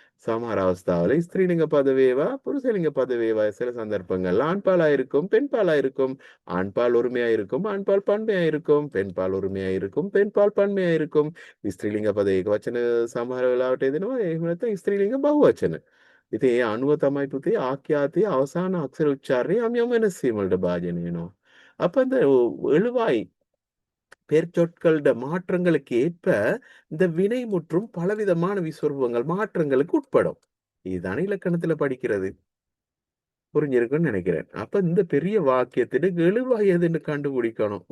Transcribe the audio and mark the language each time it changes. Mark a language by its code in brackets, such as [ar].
[si] சமாராவஸ்தாவில ஸ்திரீலிங்க பதவேவா, புருஷலிங்க பதவேவா [ta] சில சந்தர்ப்பங்கள்ல ஆண்பாலா இருக்கும், பெண்பாலா இருக்கும். ஆண்பால் ஒருமையா இருக்கும், ஆண்பால் பன்மையா இருக்கும், பெண்பால் ஒருமையா இருக்கும், பெண்பால் பன்மையா இருக்கும். [si] ஸ்திரீலிங்க பத ஏகவச்சன சமார விளாவட்டேதினோ ஸ்திரீலிங்க பகுவச்சன. ඉතින් ඒ අනුව තමයි පුතේ ආඛ්‍යාතයේ අවසාන අක්ෂර උච්චාරණය යම් යම් වෙනස් වීම වලට භාජනය වෙනවා. [ta] அப்ப அந்த எழுவாய் பெயர்ச்சொற்களோட மாற்றங்களுக்கு ஏற்ப இந்த வினை முற்றும் பலவிதமான விஸ்வரூபங்கள் மாற்றங்களுக்கு உட்படும். இதுதானே இலக்கணத்துல படிக்கிறது. புரிஞ்சிருக்குன்னு நினைக்கிறேன். அப்ப இந்த பெரிய வாக்கியத்தின் எழுவாய் எதுன்னு கண்டுபிடிக்கணும்.